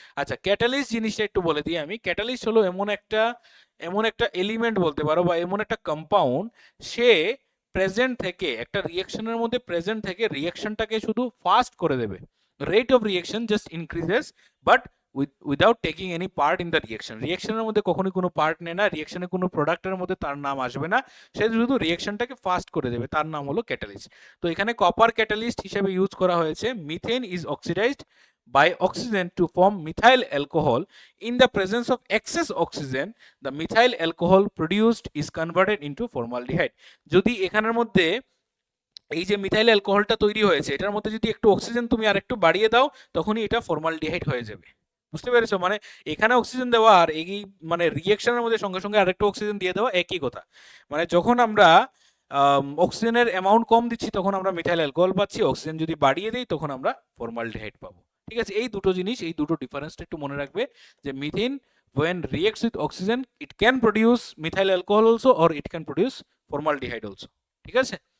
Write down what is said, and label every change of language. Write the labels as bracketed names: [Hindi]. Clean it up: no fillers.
[Bangla] আচ্ছা, ক্যাটালিস্ট জিনিসটা একটু বলে দিই আমি। ক্যাটালিস্ট হলো এমন একটা এলিমেন্ট বলতে পারো বা এমন একটা কম্পাউন্ড, সে প্রেজেন্ট থেকে একটা রিয়েকশনের মধ্যে প্রেজেন্ট থেকে রিয়েকশনটাকে শুধু ফাস্ট করে দেবে। [English] Rate of reaction just increases, but without taking any part in the reaction. [Bangla] রিয়েকশনের মধ্যে কখনোই কোনো পার্ট নেয় না, রিয়েকশনের কোনো প্রোডাক্টের মধ্যে তার নাম আসবে না, সে শুধু রিয়েকশনটাকে ফাস্ট করে দেবে, তার নাম হলো ক্যাটালিস্ট। তো এখানে কপার ক্যাটালিস্ট হিসেবে ইউজ করা হয়েছে। [English] Methane is oxidised by oxygen to form methyl alcohol. In the presence of excess oxygen, the methyl alcohol produced is converted into formaldehyde। [Bangla] যদি এখানের মধ্যে এই যে মিথাইল অ্যালকোহলটা তৈরি হয়েছে এটার মধ্যে যদি একটু অক্সিজেন তুমি আর একটু বাড়িয়ে দাও, তখনই এটা ফর্মালডিহাইড হয়ে যাবে। বুঝতে পেরেছো? মানে এখানে অক্সিজেন দেওয়া আর এই মানে রিয়েকশনের মধ্যে সঙ্গে সঙ্গে আরেকটু অক্সিজেন দিয়ে দেওয়া একই কথা। মানে যখন আমরা অক্সিজেনের অ্যামাউন্ট কম দিচ্ছি তখন আমরা মিথাইল অ্যালকোহল পাচ্ছি, অক্সিজেন যদি বাড়িয়ে দিই তখন আমরা ফর্মালডিহাইড পাবো, ঠিক আছে? এই দুটো জিনিস, এই দুটো ডিফারেন্সটা একটু মনে রাখবে, যে [English] Methane when reacts with oxygen it can produce methyl alcohol also or it can produce formaldehyde also, ঠিক আছে?